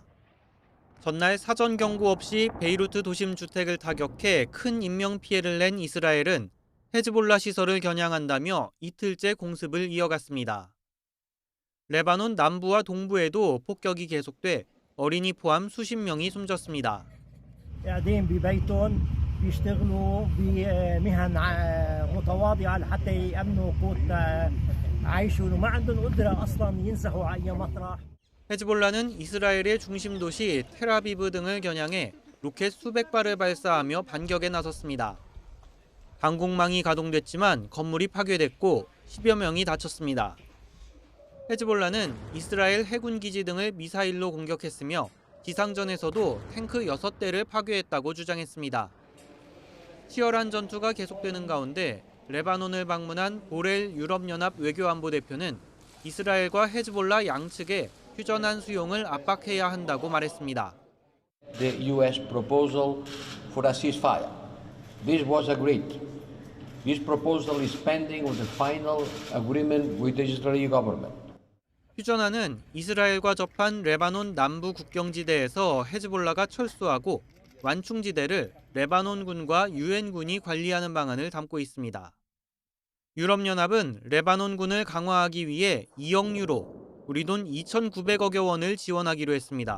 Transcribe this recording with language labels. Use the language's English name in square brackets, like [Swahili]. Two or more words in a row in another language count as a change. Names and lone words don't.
[Korean] 전날 사전 경고 없이 베이루트 도심 주택을 타격해 큰 인명피해를 낸 이스라엘은 헤즈볼라 시설을 겨냥한다며 이틀째 공습을 이어갔습니다. 레바논 남부와 동부에도 폭격이 계속돼 어린이 포함 수십 명이 숨졌습니다. [Arabic] قاعدين ببيتهم بيشتغلوا بمهن متواضعة لحتى يأمنوا قوت عيشهم وما عندهم قدرة أصلا ينزحوا على أي مطرح. [Korean] 헤즈볼라는 이스라엘의 중심 도시 텔아비브 등을 겨냥해 로켓 수백 발을 발사하며 반격에 나섰습니다. 방공망이 가동됐지만 건물이 파괴됐고 10여 명이 다쳤습니다. 헤즈볼라는 이스라엘 해군 기지 등을 미사일로 공격했으며 지상전에서도 탱크 6대를 파괴했다고 주장했습니다. 치열한 전투가 계속되는 가운데 레바논을 방문한 보렐 유럽연합 외교안보대표는 이스라엘과 헤즈볼라 양측에 휴전안 수용을 압박해야 한다고 말했습니다. [English] The U.S. proposal for a ceasefire. This was agreed. This proposal is pending with the final agreement with the Israeli government. [Korean] 휴전안은 이스라엘과 접한 레바논 남부 국경지대에서 헤즈볼라가 철수하고 완충지대를 레바논군과 유엔군이 관리하는 방안을 담고 있습니다. 유럽연합은 레바논군을 강화하기 위해 2억 유로, 우리 돈 2,900억여 원을 지원하기로 했습니다.